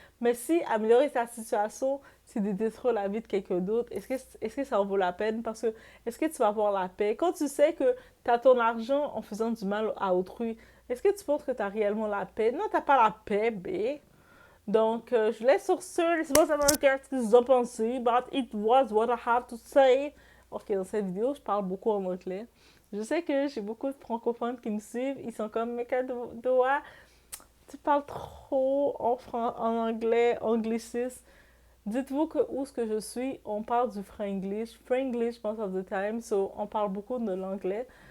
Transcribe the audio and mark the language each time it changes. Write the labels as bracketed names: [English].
[French] Mais si améliorer sa situation, c'est de détruire la vie de quelqu'un d'autre, est-ce que ça en vaut la peine? Parce que est-ce que tu vas avoir la paix? Quand tu sais que tu as ton argent en faisant du mal à autrui, est-ce que tu penses que tu as réellement la paix? Non, tu n'as pas la paix, B. Donc, je laisse sur ce. Laissez-moi savoir ce que vous en pensez. [English] But it was what I have to say. [French] Ok, dans cette vidéo, je parle beaucoup en anglais. Je sais que j'ai beaucoup de francophones qui me suivent. Ils sont comme, Meka Doa, tu parles trop en anglais, anglicisme. Dites-vous que où ce que je suis, on parle du Franglish [English] most of the time, so [French] on parle beaucoup de l'anglais.